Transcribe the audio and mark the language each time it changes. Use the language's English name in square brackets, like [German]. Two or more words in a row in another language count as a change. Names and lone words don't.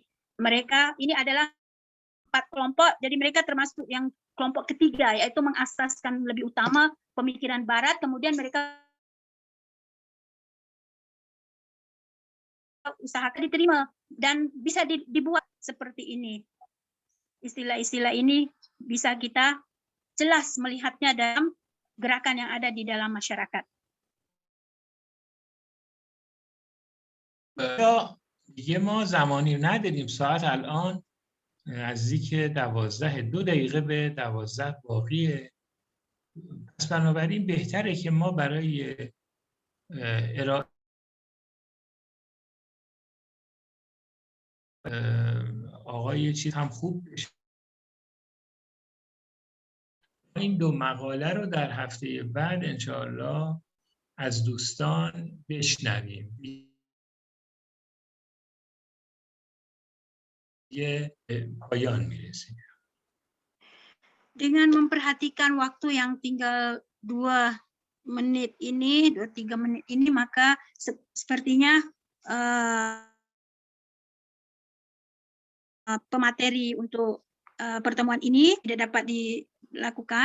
[Indonesian] Mereka ini adalah 4 kelompok, jadi mereka termasuk yang kelompok ketiga, yaitu mengasaskan lebih utama pemikiran Barat, kemudian mereka usahakan diterima dan bisa dibuat seperti ini. Istilah-istilah ini bisa kita jelas melihatnya dalam gerakan yang ada di dalam masyarakat. [Persian] دیگه ما زمانی نداریم، ساعت الان نزدیک 2 دقیقه به 12 باقیه. پس بنابراین بهتره که ما برای ارائه آقای چیز هم خوب بشه، این 2 مقاله رو در هفته بعد انشاءالله از دوستان بشنویم. یه پایان میرسیم. [Indonesian] Dengan memperhatikan waktu yang tinggal 2 menit ini, 2-3 menit ini, maka sepertinya pemateri untuk pertemuan ini tidak dapat dilakukan.